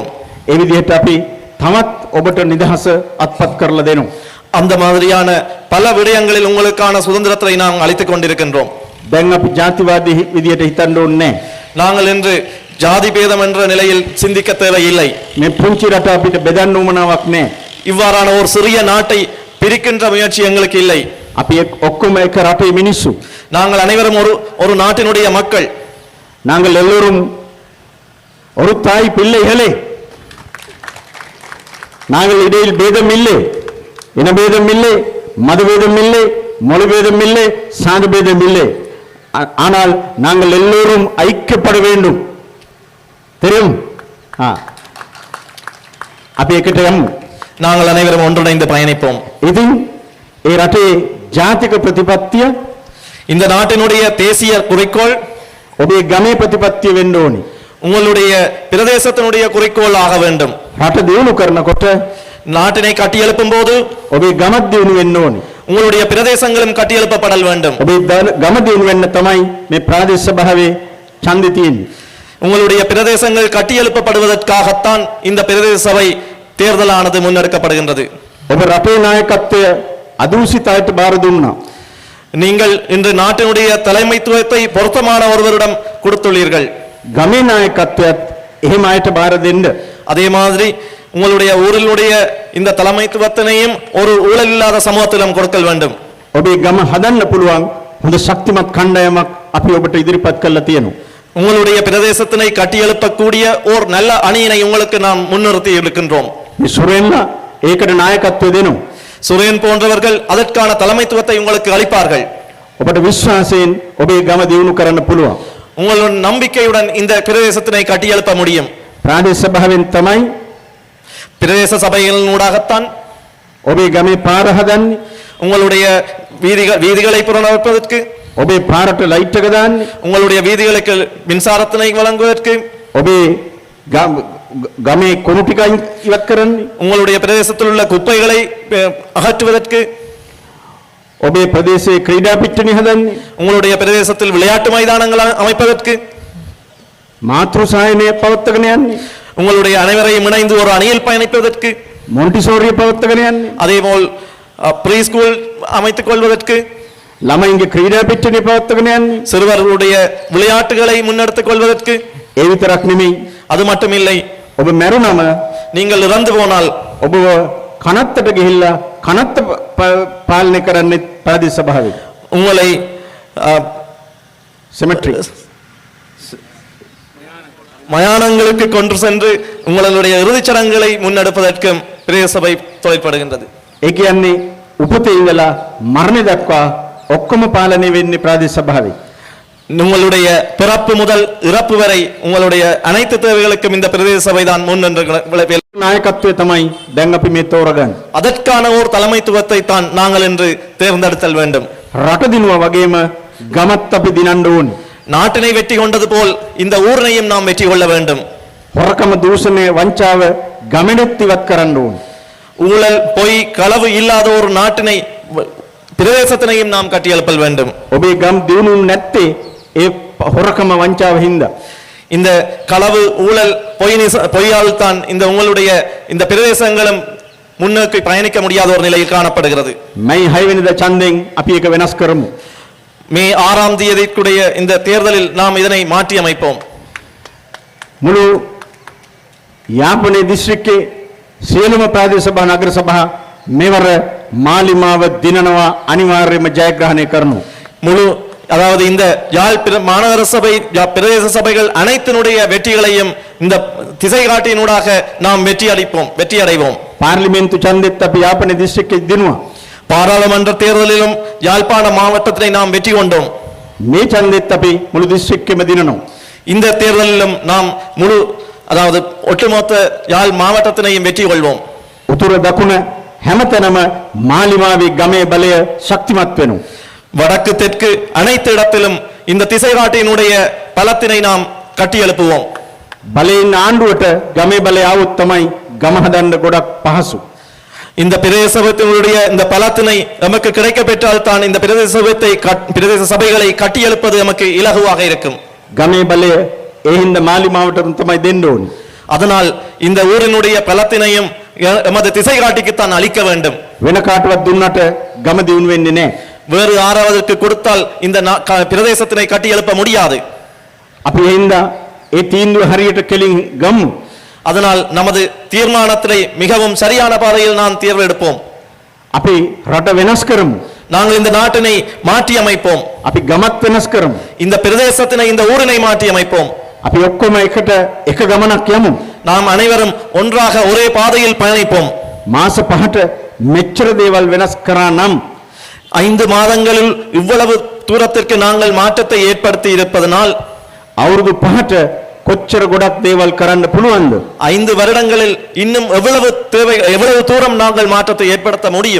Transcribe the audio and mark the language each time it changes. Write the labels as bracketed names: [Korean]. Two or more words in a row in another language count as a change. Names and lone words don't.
[Sinhala] ඒ විදිහට අපි තවත් ඔබට නිදහස අත්පත් කරලා දෙනවා. [Tamil] அந்த மாதிரியான பல விடயங்களில் உங்களுக்கான சுதந்திரத்தை நாம் அளித்துக் கொண்டிருக்கின்றோம். [Sinhala] දැන් අපි ජාතිවාදී විදියට හිතන්න ඕනේ නැහැ. [Tamil] நாங்கள் இன்று ஜாதி பேதம் என்ற நிலையில் சிந்திக்க தேவையில்லை. [Sinhala] මේ පුංචි රට අපිට බෙදන්න උවමනාවක් නැහැ. [Tamil] இவ்வாறான ஒரு சிறிய நாட்டை பிரிக்கின்ற முயற்சி எங்களுக்கு இல்லை. [Sinhala] අපි ඔක්කොම එක රටේ මිනිස්සු. [Tamil] நாங்கள் அனைவரும் ஒரு நாட்டினுடைய மக்கள். நாங்கள் எல்லோரும் ஒரு தாய் பிள்ளைகளே. நாங்கள் இடையில் பேதம் இல்லை, இனபேதம் இல்லை, மதபேதம் இல்லை, மொழிபேதம் இல்லை, சாதி பேதம் இல்லை. ஆனால் நாங்கள் எல்லோரும் ஐக்கியப்பட வேண்டும். தெரியும்? [Sinhala] අපි එකට යමු. [Tamil] நாங்கள் அனைவரும் ஒன்றிணைந்து பயணிப்போம். [Sinhala] ඉතින් ඒ රටේ ජාතික ප්‍රතිපත්තිය, [Tamil] இந்த நாட்டினுடைய தேசிய குறிக்கோள் [Sinhala] ඔබේ ගමේ ප්‍රතිපත්තිය වෙන්න ඕනි. [Tamil] உங்களுடைய பிரதேசத்தினுடைய குறிக்கோள் ஆக வேண்டும். [Sinhala] රට දියුණු කරනකොට [Tamil] நாட்டினை கட்டியெழுப்பும் போது [Sinhala] ඔබේ ගමත් දියුණු වෙන්න ඕනි. [Tamil] உங்களுடைய பிரதேசங்களும் கட்டியெழுப்பப்படல் வேண்டும். [Sinhala] ඔබේ ගම දියුණු වෙන්න තමයි මේ ප්‍රාදේශ සභාවේ ඡන්දය තියෙන්නේ. [Tamil] உங்களுடைய பிரதேசங்கள் கட்டியெழுப்பப்படுவதற்காகத்தான் இந்த பிரதேச சபை தேர்தலானது முன்னெடுக்கப்படுகின்றது. [Sinhala] ඔබ රටේ නායකත්වය අදූෂිතයට බාර දුන්නා. [Tamil] நீங்கள் இன்று நாட்டினுடைய தலைமைத்துவத்தை பொருத்தமான ஒருவரிடம் கொடுத்துள்ளீர்கள். [Sinhala] ගමේ නායකත්වයත් එහෙම අයට බාර දෙන්න. [Tamil] அதே மாதிரி உங்களுடைய ஊரிலுடைய இந்த தலைமைத்துவத்தினையும் ஒரு ஊழல் இல்லாத சமூகத்திடம் கொடுக்க வேண்டும். [Sinhala] ඔබේ ගම හදන්න පුළුවන් හොඳ ශක්තිමත් කණ්ඩායමක් අපි ඔබට ඉදිරිපත් කරලා තියෙනවා. [Tamil] உங்களுடைய பிரதேசத்தினை கட்டியெழுப்பக்கூடிய ஓர் நல்ல அணியினை உங்களுக்கு நாம் முன்னிறுத்தி இருக்கின்றோம். [Sinhala] මේ සුරෙන්ලා ඒකට නායකත්වය දෙනවා. [Tamil] சுரேன் போன்றவர்கள் அதற்கான தலைமைத்துவத்தை உங்களுக்கு அளிப்பார்கள். [Sinhala] ඔබට විශ්වාසයෙන් ඔබේ ගම දියුණු කරන්න පුළුවන්. [Tamil] உங்களுடைய நம்பிக்கையுடன் இந்த பிரதேசத்தினை கட்டியெழுப்ப முடியும். [Sinhala] ප්‍රාදේශ සභාවෙන් තමයි [Tamil] பிரதேச சபைகளினூடாகத்தான் [Sinhala] ඔබේ ගමේ පාර හදන්නේ. [Tamil] உங்களுடைய வீதிகளை புனரமைப்பதற்கு, [Sinhala] ඔබේ පාරට ලයිට් එක දාන්නේ. [Tamil] உங்களுடைய வீதிகளுக்கு மின்சாரத்தினை வழங்குவதற்கு, [Sinhala] ඔබේ ගමේ කොණු ටික ඉවත් කරන්නේ. [Tamil] உங்களுடைய பிரதேசத்தில் உள்ள குப்பைகளை அகற்றுவதற்கு, [Sinhala] ඔබේ ප්‍රදේශයේ ක්‍රීඩා පිට්ටනිය හදන්නේ. [Tamil] உங்களுடைய பிரதேசத்தில் விளையாட்டு மைதானங்கள் அமைப்பதற்கு, [Sinhala] මාතෘ සායනය පවත්වාගෙන යන්නේ. [Tamil] உங்களுடைய அனைவரையும் இணைந்து ஒரு அணியில் பயணிப்பதற்கு, [Sinhala] මොන්ටිසෝරිය පවත්වාගෙන යන්නේ. [Tamil] அதேபோல் [English] pre school [Tamil] அமைத்துக் கொள்வதற்கு, [Sinhala] ළමයින්ගේ ක්‍රීඩා පිට්ටනිය පවත්වාගෙන යන්නේ. [Tamil] சிறுவர்களுடைய விளையாட்டுகளை முன்னெடுத்துக் கொள்வதற்கு. [Sinhala] ඒ විතරක් නෙමෙයි. [Tamil] அது மட்டுமில்லை, [Sinhala] ඔබ මැරුණම [Tamil] நீங்கள் இறந்து போனால் [Sinhala] ඔබ කනත්තට ගිහිල්ලා කනත්ත පාලනය කරන්නේ ප්‍රාදේශ සභාවේ. [Tamil] உங்களை செமெட்ரி மயானங்களுக்கு கொண்டு சென்று உங்களுடைய இறுதிச் சடங்குகளை முன்னெடுப்பதற்கும் பிரதேச சபை தொழிற்படுகின்றது. [Sinhala] ඒ කියන්නේ උපතේ ඉඳලා මරණය දක්වා ඔක්කොම පාලනය වෙන්නේ ප්‍රාදේශ සභාවේ. [Tamil] உங்களுடைய பிறப்பு முதல் இறப்பு வரை உங்களுடைய அனைத்து தேவைகளுக்கும் இந்த பிரதேச சபை தான் முன்னின்று [Sinhala] නායකත්වය තමයි දැන් අපි මේ තෝරගන්නේ. [Tamil] அதற்கான ஓர் தலைமைத்துவத்தை தான் நாங்கள் இன்று தேர்ந்தெடுத்தல் வேண்டும். [Sinhala] රට දිනුවා වගේම ගමත් අපි දිනන්න ඕනේ. [Tamil] நாட்டினை வெற்றி கொண்டது போல் இந்த ஊரினையும் நாம் வெற்றி கொள்ள வேண்டும். [Sinhala] හොරකම දූෂණය වංචාව ගමෙනුත් ඉවත් කරන්න ඕනේ. [Tamil] ஊழல் பொய் களவு இல்லாத ஒரு நாட்டினை பிரதேசத்தினையும் நாம் கட்டியெழுப்பல் வேண்டும். [Sinhala] ඔබේ ගම් දිනුනේ නැත්තේ ඒ හොරකම වංචාව හින්දා. [Tamil] இந்த களவு ஊழல் பொய்யால் தான் இந்த உங்களுடைய இந்த பிரதேசங்களும் முன்னோக்கி பயணிக்க முடியாத ஒரு நிலையில் காணப்படுகிறது. [Sinhala] මේ 6 වෙනිදා ඡන්දෙන් අපි ඒක වෙනස් කරමු. [Tamil] மே 6ஆம் தேதிக்குடைய இந்த தேர்தலில் நாம் இதனை மாற்றி அமைப்போம். [Sinhala] මුළු යාපනයේ දිස්ත්‍රික්කයේ සියලුම ප්‍රාදේශ සභා නගර සභා මෙවර මාලිමාව දිනනවා අනිවාර්යයෙන්ම ජයග්‍රහණය කරනවා. [Tamil] முழு அதாவது இந்த யாழ் மாநகர சபை பிரதேச சபைகள் அனைத்தினுடைய வெற்றிகளையும் இந்த திசை காட்டினூடாக நாம் வெற்றி அடைவோம். [Sinhala] පාර්ලිමේන්තු ඡන්දෙත් අපි යාපනයේ දිස්ත්‍රික්කයේ දිනුවා. [Tamil] பாராளுமன்ற தேர்தலிலும் யாழ்ப்பாண மாவட்டத்தினை நாம் வெற்றி கொண்டோம். [Sinhala] මේ ඡන්දෙත් අපි මුළු දිස්ත්‍රික්කෙම දිනනවා. [Tamil] இந்த தேர்தலிலும் நாம் முழு அதாவது ஒட்டுமொத்த யாழ் மாவட்டத்தினையும் வெற்றி கொள்வோம். [Sinhala] උතුර දකුණ හැමතැනම මාලිමාවේ ගමේ බලය ශක්තිමත් වෙනවා. [Tamil] வடக்கு தெற்கு அனைத்து இடத்திலும் இந்த திசை காட்டினுடைய பலத்தினை நாம் கட்டியெழுப்புவோம். [Sinhala] බලයෙන් ආණ්ඩුවට ගමේ බලය આવොත් තමයි ගම හදන්න ගොඩක් පහසු. [Tamil] இந்த பிரதேசத்தினுடைய இந்த பலத்தினை நமக்கு கிடைக்க பெற்றால் தான் இந்த பிரதேச சபைகளை கட்டியெழுப்பது நமக்கு இலகுவாக இருக்கும். [Sinhala] ගමේ බලය ඒ හින්දා මාලිමාවට තමයි දෙන්න ඕනේ. [Tamil] அதனால் இந்த ஊரினுடைய பலத்தினையும் எமது திசை காட்டிக்குத்தான் அளிக்க வேண்டும். [Sinhala] වෙන කාටවත් දුන්නට ගම දියුණු වෙන්නේ නැහැ. [Tamil] வேறு யாராவதற்கு கொடுத்தால் இந்த பிரதேசத்தினை கட்டியெழுப்ப முடியாது. [Sinhala] අපි ඒ හින්දා ඒ තීන්දුව හරියට කෙලින් ගමු. [Tamil] அதனால் நமது தீர்மானத்தினை மிகவும் சரியான பாதையில் நாம் தேர்வெடுப்போம். [Sinhala] අපි රට වෙනස් කරමු. [Tamil] நாங்கள் இந்த நாட்டினை மாற்றி அமைப்போம். [Sinhala] අපි ගමත් වෙනස් කරමු. [Tamil] இந்த பிரதேசத்தினை இந்த ஊரினை மாற்றி அமைப்போம். [Sinhala] අපි ඔක්කොම එකට එක ගමනක් යමු. [Tamil] நாம் அனைவரும் ஒன்றாக ஒரே பாதையில் பயணிப்போம். [Sinhala] මාස 5ට මෙච්චර දේවල් වෙනස් කරා නම් [Tamil] 5 மாதங்களில் இவ்வளவு தூரத்திற்கு நாங்கள் மாற்றத்தை ஏற்படுத்தி இருப்பதனால் [Sinhala] අවුරුදු 5ට කොච්චර ගොඩක් දේවල් කරන්න පුළුවන්ද? [Tamil] 5 வருடங்களில் இன்னும் எவ்வளவு தூரம் நாங்கள் மாற்றத்தை ஏற்படுத்த முடியும்?